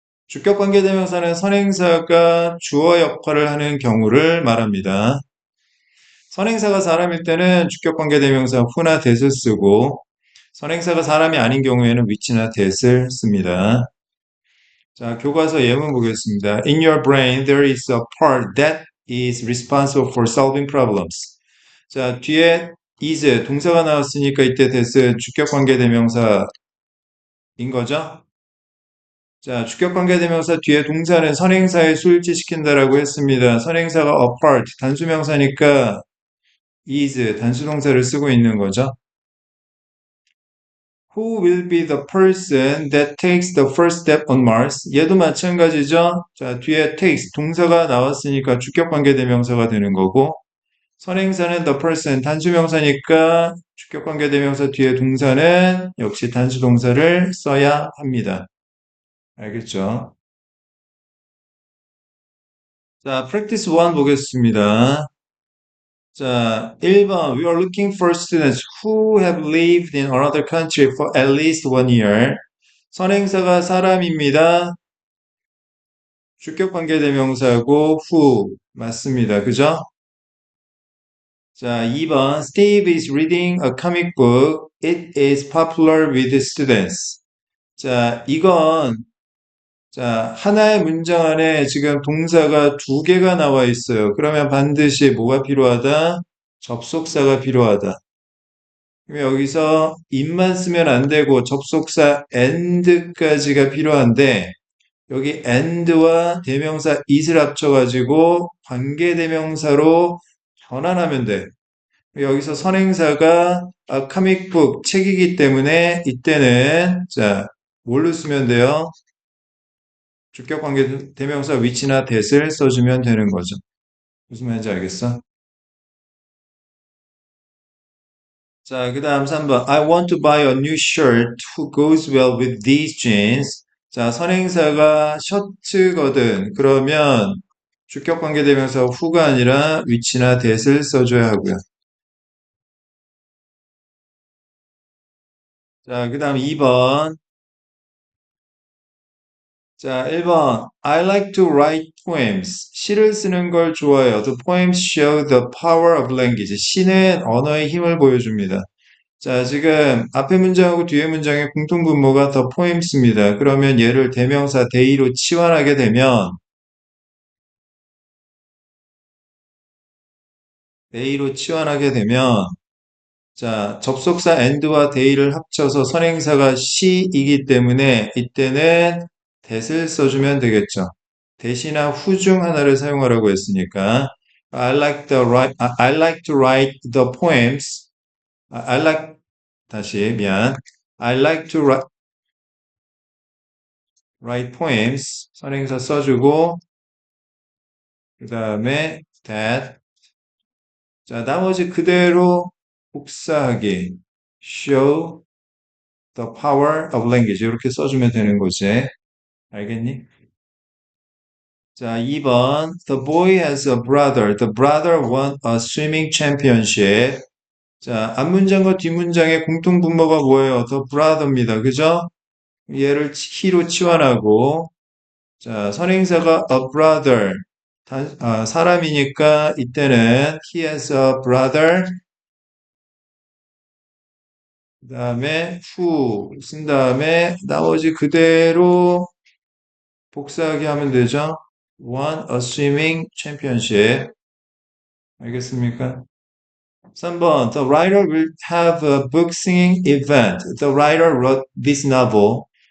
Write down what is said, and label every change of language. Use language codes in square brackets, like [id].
[ko] 주격 관계대명사는 선행사가 주어 역할을 하는 경우를 말합니다. 선행사가 사람일 때는 주격 관계대명사 who나 that을 쓰고 선행사가 사람이 아닌 경우에는 which나 that을 씁니다. 자, 교과서 예문 보겠습니다. [en] In your brain, there is a part that is responsible for solving problems. [ko] 자, 뒤에 is 동사가 나왔으니까 이때 that은 주격 관계대명사인 거죠? 자, 주격관계대명사 뒤에 동사는 선행사에 수일치시킨다라고 했습니다. 선행사가 a part, 단수명사니까 is, 단수동사를 쓰고 있는 거죠. [en] Who will be the person that takes the first step on Mars? [ko] 얘도 마찬가지죠. 자, 뒤에 takes, 동사가 나왔으니까 주격관계대명사가 되는 거고 선행사는 the person, 단수명사니까 주격관계대명사 뒤에 동사는 역시 단수동사를 써야 합니다. 알겠죠? 자, practice 1 보겠습니다. 자, 1번. [en] We are looking for students who have lived in another country for at least 1 year. [ko] 선행사가 사람입니다. 주격 관계대명사고 who 맞습니다. 그죠? 자, 2번. [en] Steve is reading a comic book. It is popular with students. [ko] 자, 이건 자, 하나의 문장 안에 지금 동사가 두 개가 나와 있어요. 그러면 반드시 뭐가 필요하다? 접속사가 필요하다. 그럼 여기서 it만 쓰면 안 되고 접속사 and까지가 필요한데 여기 and와 대명사 it을 합쳐가지고 관계대명사로 전환하면 돼. 여기서 선행사가 comic book, 책이기 때문에 이때는 자, 뭘로 쓰면 돼요? 주격 관계 대명사 which나 that을 써주면 되는 거죠. 무슨 말인지 알겠어? 자, 그 다음 3번. [en] I want to buy a new shirt who goes well with these jeans. [ko] 자, 선행사가 셔츠거든. 그러면 주격 관계 대명사 who가 아니라 which나 that을 써줘야 하고요. 자, 그 다음 2번. 자, 1번. [en] I like to write poems. [ko] 시를 쓰는 걸 좋아해요. [en] The poems show the power of language. [ko] 시는 언어의 힘을 보여줍니다. 자, 지금 앞에 문장하고 뒤에 문장의 공통분모가 the poems입니다. 그러면 얘를 대명사 they로 치환하게 되면 they로 치환하게 되면 자, 접속사 and와 they를 합쳐서 선행사가 she이기 때문에 이때는 that을 써주면 되겠죠. 대신나 who 중 하나를 사용하라고 했으니까 [en] I like to write the poems. I like [ko] 다시 미안. [en] I like to write poems. [ko] 선행사 써주고 그 다음에 that. 자, 나머지 그대로 복사하기. [en] show the power of language. [ko] 이렇게 써주면 되는 거지. 알겠니? 자, 2번. [en] The boy has a brother. The brother won a swimming championship. [ko] 자, 앞문장과 뒷문장의 공통분모가 뭐예요? [en] The brother입니다. [ko] 그죠? 얘를 he로 치환하고 자, 선행사가 a brother. 사람이니까 이때는 [en] he has a brother. [ko] 그 다음에 who 쓴 다음에 나머지 그대로 복사하기 하면 되죠. [en] won a swimming championship. [ko] 알겠습니까? [en] 3번 The writer will have a book singing event. The writer wrote this novel.